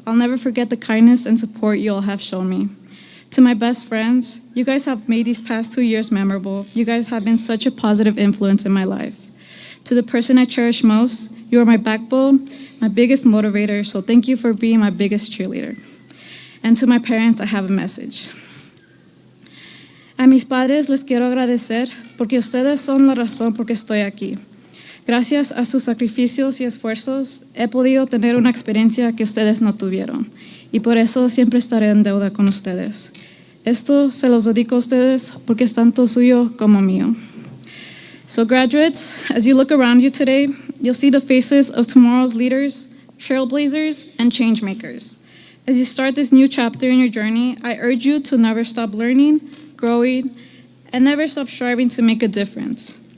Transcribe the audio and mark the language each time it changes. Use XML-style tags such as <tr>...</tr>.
<en>I'll never forget the kindness and support you all have shown me. To my best friends, you guys have made these past 2 years memorable. You guys have been such a positive influence in my life. To the person I cherish most, you are my backbone, my biggest motivator, so thank you for being my biggest cheerleader. And to my parents, I have a message.</en> <es>A mis padres les quiero agradecer porque ustedes son la razón por que estoy aquí. Gracias a sus sacrificios y esfuerzos, he podido tener una experiencia que ustedes no tuvieron, y por eso siempre estaré en deuda con ustedes. Esto se los dedico a ustedes porque es tanto suyo como mío.</es> <en>So graduates, as you look around you today, you'll see the faces of tomorrow's leaders, trailblazers, and change makers. As you start this new chapter in your journey, I urge you to never stop learning, growing, and never stop striving to make a difference.</en>